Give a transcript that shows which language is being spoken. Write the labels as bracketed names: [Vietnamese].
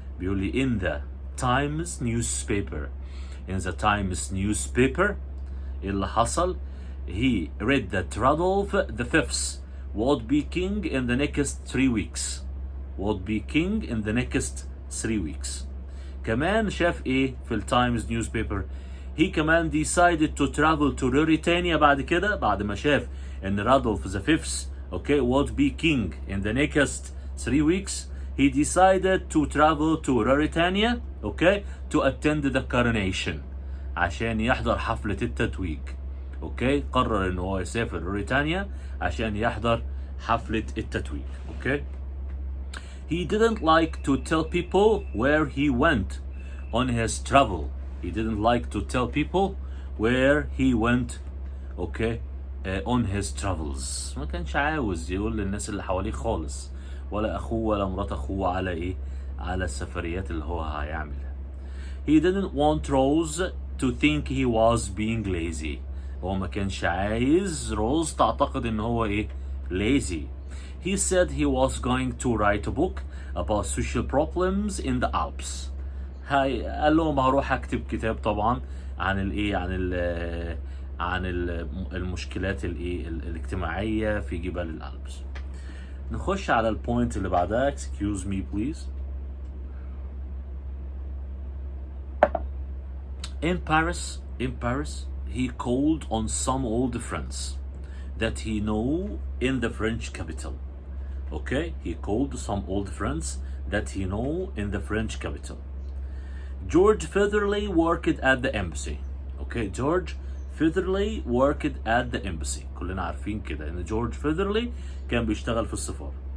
[Arabic] بيقول لي [English] in the Times newspaper. In the Times newspaper [Arabic] اللي حصل [English] he read that Rudolph the Fifth would be king in the next 3 weeks. Would be king in the next 3 weeks. [Arabic] كمان شاف ايه في التايمز newspaper. [English] He كمان decided to travel to Ruritania [Arabic] بعد كده بعد ما شاف ان [English] Rudolph the Fifth okay would be king in the next 3 weeks. He decided to travel to Ruritania okay to attend the coronation [Arabic] عشان يحضر حفلة التتويج. اوكي قرر ان هو يسافر روريتانيا عشان يحضر حفلة التتويج. اوكي. [English] He didn't like to tell people where he went on his travel. He didn't like to tell people where he went okay on his travels. [Arabic] ما كانش عاوز يقول للناس اللي حواليه خالص ولا اخوه ولا مرات اخوه على ايه على السفريات اللي هو هيعملها. [English] He didn't want Rose to think he was being lazy. [Arabic] هو ما كانش عايز روز تعتقد ان هو ايه [English] lazy. he said he was going to write a book about social problems in the Alps. [Arabic] هاي قال لهم هروح اكتب كتاب طبعا عن الايه عن المشكلات الاجتماعية في جبال الألبس. نخش على البوينت اللي بعدها. [English] excuse me please. In Paris he called on some old friends that he know in the French capital. Okay, he called some old friends that he know in the French capital. George Featherly worked at the embassy. Okay, George Featherly worked at the embassy. [Arabic] كلنا عارفين كده ان جورج فيذرلي كان بيشتغل في السفارة.